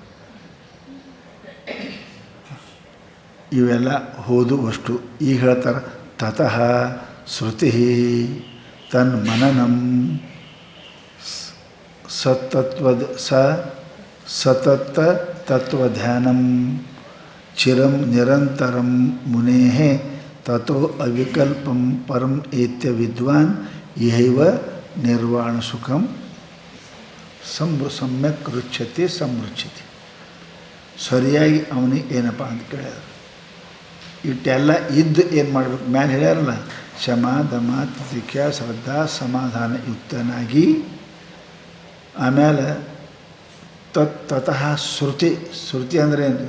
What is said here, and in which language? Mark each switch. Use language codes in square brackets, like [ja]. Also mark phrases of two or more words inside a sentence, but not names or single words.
[kn] ಇವೆಲ್ಲ ಹೋದುವಷ್ಟು ಈಗ ಹೇಳ್ತಾರೆ. [sa] ತತಃ ಶ್ರುತಿ ತನ್ಮನನಂ ಸತತ ತತ್ವಧ್ಯಾನಂ ಚಿರಂ ನಿರಂತರಂ ಮುನೇಃ ತತೋ ಅವಿಕಲ್ಪಂ ಪರಂ ಏತ್ಯ ವಿದ್ವಾನ್ ಇಹೈವ ನಿರ್ವಾಣ ಸುಖಂ ಸಮ್ಯಕ್ ರುಚ್ಯತೆ ಸಮೃಚ್ಯತೆ. [kn] ಸರಿಯಾಗಿ ಅವನಿಗೆ ಏನಪ್ಪ ಅಂತ ಕೇಳ್ಯಾರ. ಇಟ್ಟೆಲ್ಲ ಇದ್ದು ಏನು ಮಾಡಬೇಕು? ಮ್ಯಾಲೆ ಹೇಳ್ಯಾರಲ್ಲ, [sa] ಶಮ ದಮ ತಿತಿಕ್ಷ ಶ್ರದ್ಧಾ ಸಮಾಧಾನ [kn] ಯುಕ್ತನಾಗಿ. ಆಮೇಲೆ [sa] ತತಃ ಶ್ರುತಿ [kn] ಅಂದರೆ ಏನು?